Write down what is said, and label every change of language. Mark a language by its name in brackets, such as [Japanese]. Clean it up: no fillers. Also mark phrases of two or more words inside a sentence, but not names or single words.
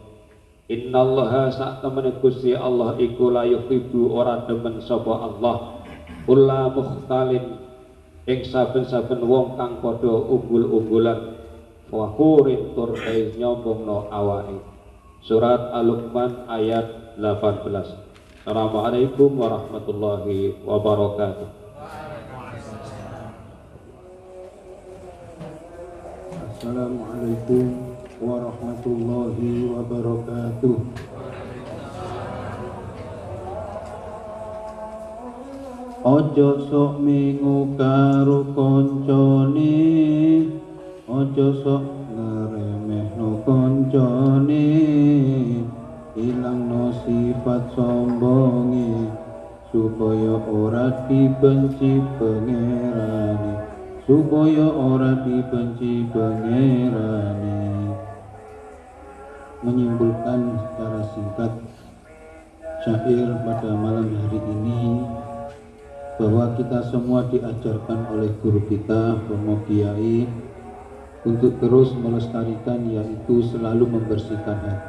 [Javanese] Innallaha sak temene Gusti Allah iku [Arabic] لا يحب [Javanese] ora demen sapa Allah ulla mukhtalin ing saben-saben wong kang padha umbul-umbulan fakhurin tur nyombongno awake. [Indonesian] Surat Al-Luqman ayat 18. [Arabic] السلام عليكم ورحمة الله وبركاته. السلام عليكم ورحمة الله وبركاته. [Javanese] Ojo sok mengu karo koncone, ojo sok ngremehno koncone, ilangno sifat sombonge supaya ora dibenci pangerane, supaya ora dibenci pangerane. [Indonesian] Menyimpulkan secara singkat syair pada malam hari ini bahwa kita semua diajarkan oleh guru kita Romo Kiai untuk terus melestarikan, yaitu selalu membersihkan hati.